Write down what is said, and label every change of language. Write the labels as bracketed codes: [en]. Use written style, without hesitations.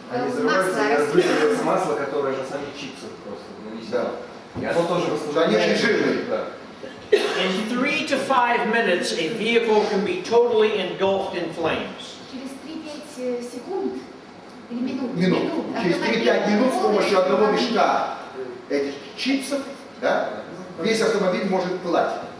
[ru] Они взрываются и разрыгиваются масло, которое на самих чипсах просто. Да. И оно тоже Они очень жирные. Да. [en] In 3 to 5 minutes, a vehicle can be totally engulfed in flames. [ru] Через 3-5 секунд или минут. Через 3-5 минут с помощью одного мешка этих чипсов, да, весь автомобиль может пылать.